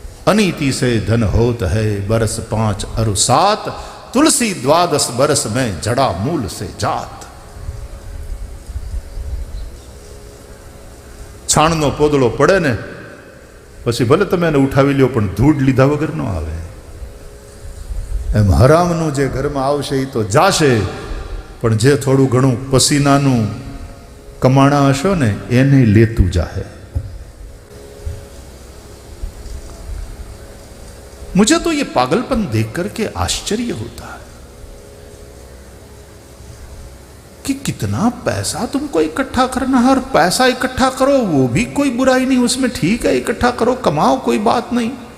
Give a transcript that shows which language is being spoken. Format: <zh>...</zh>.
<hi>अनीति से धन होत है बरस 5 अरु 7, तुलसी 12 बरस में जड़ा मूल से जात.</hi> <gu>છાણનો પોદળો પડે ને પછી ભલે તમે એને ઉઠાવી લ્યો પણ ધૂળ લીધા વગર ન આવે. એમ હરામનું જે ઘરમાં આવશે એ તો જાશે, પણ જે થોડું ઘણું પસીનાનું કમાણા હશો ને એને લેતું જાહે.</gu> <hi>मुझे तो ये पागलपन देख करके आश्चर्य होता है कि कितना पैसा तुमको इकट्ठा करना है, और पैसा इकट्ठा करो वो भी कोई बुराई नहीं, उसमें ठीक है, इकट्ठा करो, कमाओ, कोई बात नहीं.</hi>